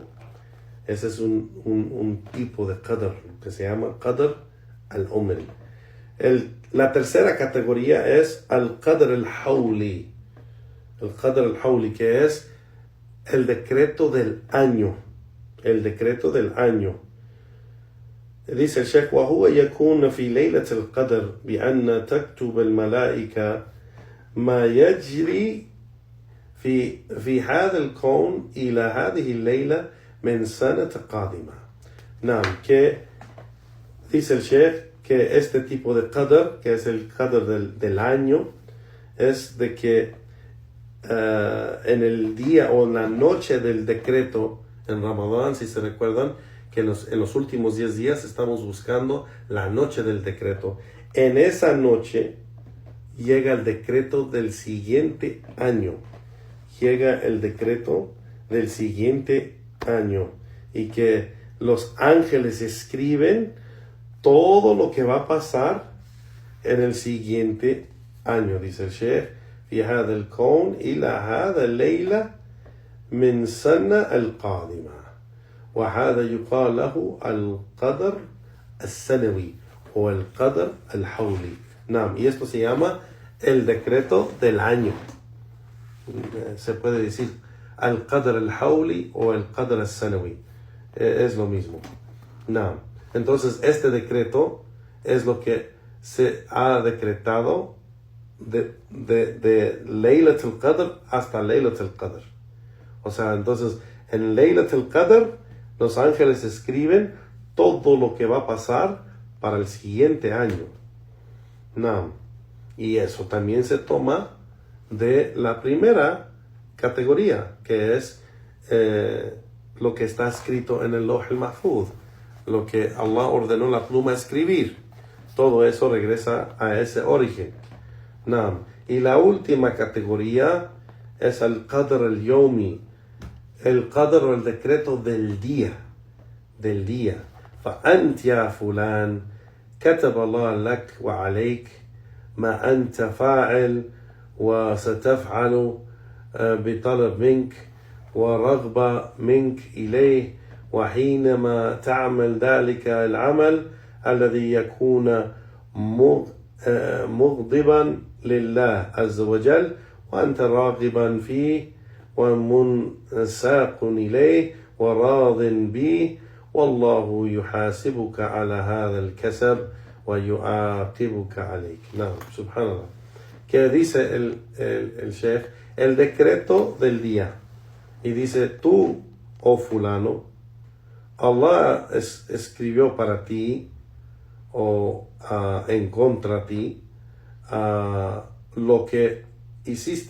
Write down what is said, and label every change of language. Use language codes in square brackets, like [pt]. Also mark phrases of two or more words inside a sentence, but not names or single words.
[es] Ese es un tipo de Qadr que se llama [ar] قدر العمري. [es] La tercera categoría es [ar] القدر الحولي. [es] El [ar] قدر الحولي, [es] que es el decreto del año. El decreto del año. Dice el Sheikh, [ar] وهو يكون في ليلة القدر بأن تكتب الملائكة ما يجري في هذا الكون إلى هذه الليلة من سنة قادمة. نعم, [es] que dice el Sheikh que este tipo de Qadr, que es el Qadr del año, es de que en el día o en la noche del decreto, en Ramadán, si se recuerdan, que en los últimos 10 días estamos buscando la noche del decreto. En esa noche llega el decreto del siguiente año. Llega el decreto del siguiente año. Y que los ángeles escriben todo lo que va a pasar en el siguiente año. Dice el Sheikh, [ar] في هذا الكون إلى هذا الليلة من سنة القادمة وهذا يقال له القدر السنوي [es] o el [ar] قدر الحولي. [es] Naam, y esto se llama el decreto del año. Se puede decir [ar] القدر الحولي [es] o el [ar] قدر السنوي. [es] Es lo mismo. Naam. Entonces, este decreto es lo que se ha decretado de Laylat al-Qadr hasta Laylat al-Qadr. O sea, entonces, en Laylat al-Qadr, los ángeles escriben todo lo que va a pasar para el siguiente año. No. Y eso también se toma de la primera categoría, que es lo que está escrito en el Lawh al-Mahfuz, lo que Allah ordenó la pluma a escribir. Todo eso regresa a ese origen. No. Y la última categoría es el [ar] قدر اليومي, [es] el Qadr o el decreto del día. [ar] فأنت يا فلان كتب الله لك وعليك ما أنت فاعل وستفعل بطلب منك ورغبة منك إليه وحينما تعمل ذلك العمل الذي يكون مغضبا لله عز وجل وأنت راغبا فيه ومنساق إليه وراض به والله يحاسبك على هذا الكسب ويعاقبك عليك. [es] No, subhanallah. Que dice el Sheikh, el decreto del día. Y dice, tú, oh fulano, Allah escribió para ti o en contra ti lo que hiciste.